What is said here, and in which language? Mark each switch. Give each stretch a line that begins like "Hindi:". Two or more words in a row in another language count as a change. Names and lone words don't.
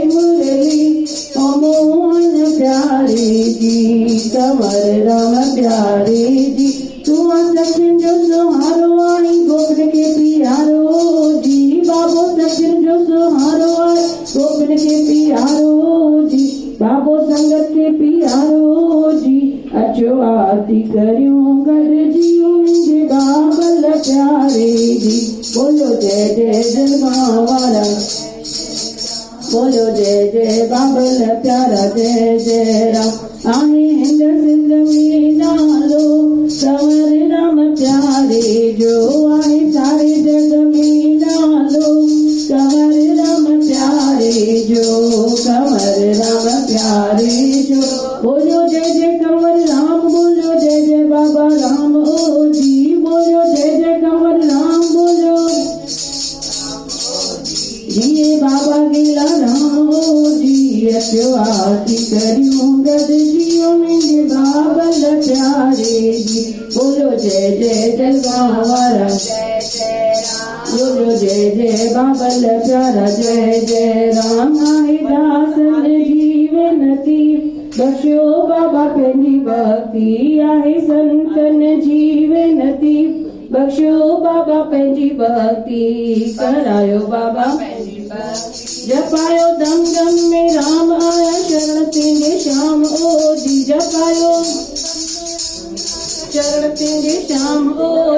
Sindhi: मुरली ओ मोहन प्यारे जी कमर राम प्यारे जी तुम सचिन जो सुहारो आई गोविंद के प्यारो जी बाबो सचिन जो सुहारो आई गोविंद के प्यारो जी बाबो संगत के प्यारो जी अचो आरती करियो गड जियो मुझे बाबल प्यारे जी बोलो जय जय जगवारा बोलो जय जय बाबल प्यारा जय जय राम आहे हिंद सिंध में नालो कंवर राम प्यारे जो आहे सारे जग में नालो कंवर राम प्यारे जो कंवर राम प्यारे जो बोलो जय जय कंवर राम बोलो जय जय बाबा राम ओ जी बोलो जय जय कंवर राम बोलो जी बाबा गिला राम ओ जी अचो आरती करियो गड जियो मुझे बाबल प्यारे जी बोलो जय जय जगवारा जय जय राम बोलो जय जय बाबल प्यारा जय जय राम आहे दासन जीवन की बख्शो बाबा पंहिंजी भक्ति आहे संतन जीवन की बख्शो बाबा पंहिंजी भक्ति करायो बाबा जपायो दम दम में राम
Hindi: आया शरण तेरे श्याम ओ जी
Sindhi: जपायो
Hindi: शरण तेरे श्याम ओ